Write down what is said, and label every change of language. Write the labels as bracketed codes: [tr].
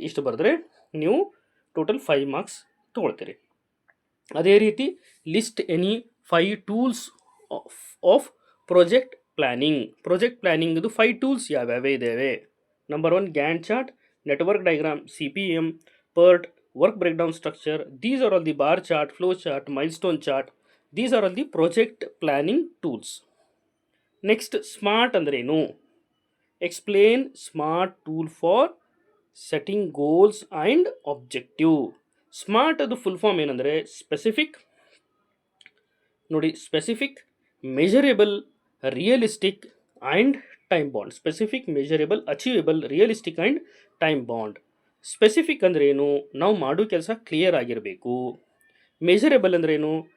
[kn] ಇಷ್ಟು ಬರೆದ್ರೆ ನೀವು ಟೋಟಲ್ 5 ಮಾರ್ಕ್ಸ್ ತೊಗೊಳ್ತೀರಿ. ಅದೇ ರೀತಿ [en] List any 5 tools of project planning. [kn] Project ಪ್ಲ್ಯಾನಿಂಗ್ದು 5 tools ಯಾವ್ಯಾವ ಇದ್ದಾವೆ? Number 1 Gantt chart, network diagram, CPM, PERT, work breakdown structure. [en] These are all the bar chart, flow chart, milestone chart. These are all the project planning tools. Next, [kn] SMART ಅಂದ್ರೇನು? [en] Explain SMART tool for setting goals and objective. [kn] SMART ಅದು full form ಏನಂದರೆ specific, ನೋಡಿ, specific, measurable, realistic and time bond. [en] Specific, measurable, achievable, realistic and time bound. [kn] Specific ಅಂದ್ರೇನು? ನಾವು ಮಾಡೋ ಕೆಲಸ clear ಆಗಿರಬೇಕು. Measurable ಅಂದ್ರೇನು?